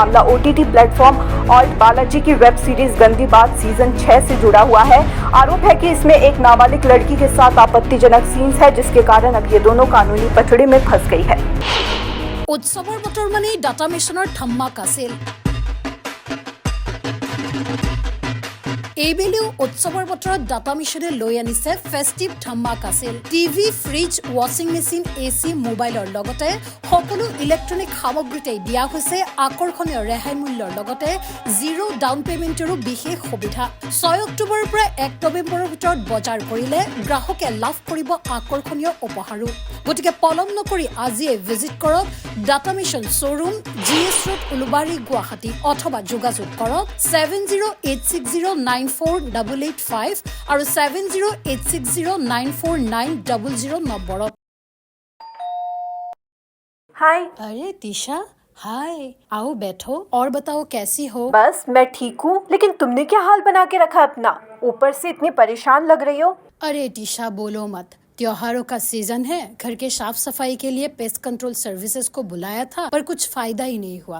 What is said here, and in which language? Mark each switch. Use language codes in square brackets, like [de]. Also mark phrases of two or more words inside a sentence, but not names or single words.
[hi] मामला ओटीटी प्लेटफॉर्म ऑल्ट बालाजी की वेब सीरीज गंदी बात सीजन 6 से जुड़ा हुआ है। आरोप है कि इसमें एक नाबालिग लड़की के साथ आपत्तिजनक सीन्स है, जिसके कारण अब ये दोनों कानूनी पटड़ी में फंस गई है। [as] উৎসৱৰ বতৰ মানে ডাটা মিছনৰ ধামাকা ছেল। এইবেলিও উৎসৱৰ বতৰত ডাটা মিছনে লৈ আনিছে ফেষ্টিভ ধামাকা সেল। টিভি, ফ্ৰিজ, ৱাশ্বিং মেচিন, এচি, মোবাইলৰ লগতে সকলো ইলেক্ট্ৰনিক সামগ্ৰীতে দিয়া হৈছে আকৰ্ষণীয় ৰেহাই মূল্যৰ লগতে 0 ডাউন পেমেণ্টৰো বিশেষ সুবিধা। 6 অক্টোবৰৰ পৰা 1 নৱেম্বৰৰ ভিতৰত বজাৰ কৰিলে গ্ৰাহকে লাভ কৰিব আকৰ্ষণীয় উপহাৰো। গতিকে পলম নকৰি আজিয়ে ভিজিট কৰক ডাটা মিছন শ্বৰুম, জিএছ ৰোড, উলুবাৰী, গুৱাহাটী অথবা যোগাযোগ কৰক 7086094885 আৰু 7086094900 নম্বৰত। [hi] हाय। अरे दिशा, हाय, आओ बैठो और बताओ कैसी हो? बस मैं ठीक हूँ, लेकिन तुमने क्या हाल बना के रखा अपना? ऊपर से इतनी परेशान लग रही हो। अरे दिशा बोलो मत, त्योहारों का सीजन है। घर के साफ सफाई के लिए [en] pest control services [hi] को बुलाया था, पर कुछ फायदा ही नहीं हुआ।